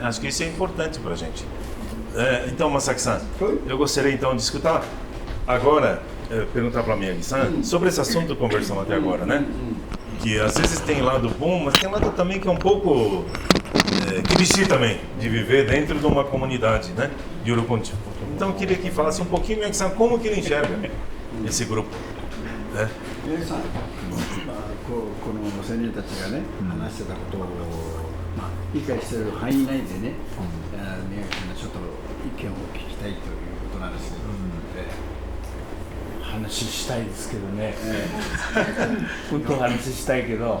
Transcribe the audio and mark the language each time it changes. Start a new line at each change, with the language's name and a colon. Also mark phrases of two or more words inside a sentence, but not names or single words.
Portuguese: Acho que isso é importante pra gente. Então, Masaki-san, eu gostaria então de escutar agora, perguntar para a Miyagi-san sobre esse assunto que conversamos até agora, né? Que às vezes tem lado bom, mas tem lado também que é um pouco difícil também de viver dentro de uma comunidade, né? De Urukunchi. Então eu queria que falasse um pouquinho, Miyagi-san, como que ele enxerga esse grupo, né?
Japanese: この青年たちがね、話してたことを、理解している範囲内でね、宮城さんのちょっと意見を聞きたいということなんですけど、話したいですけどね、本当話したいけど、